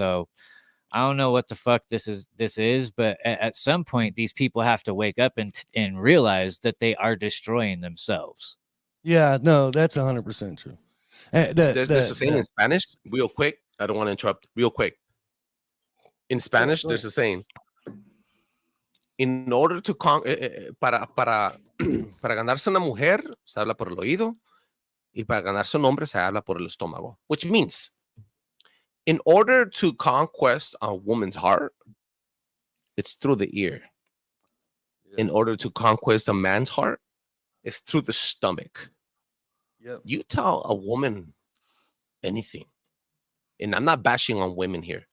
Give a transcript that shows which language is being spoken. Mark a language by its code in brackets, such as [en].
[en] So I don't know what the fuck this is, but at some point these people have to wake up and realize that they are destroying themselves. Yeah, no, that's 100% true. There's a saying in Spanish, real quick. I don't want to interrupt. Real quick. In Spanish, there's a saying. In order to [es] para ganarse una mujer, se habla por el oído, y para ganarse un hombre, se habla por el estómago. [en] Which means, in order to conquest a woman's heart, it's through the ear. In order to conquest a man's heart, it's through the stomach. Yep. You tell a woman anything, and I'm not bashing on women here.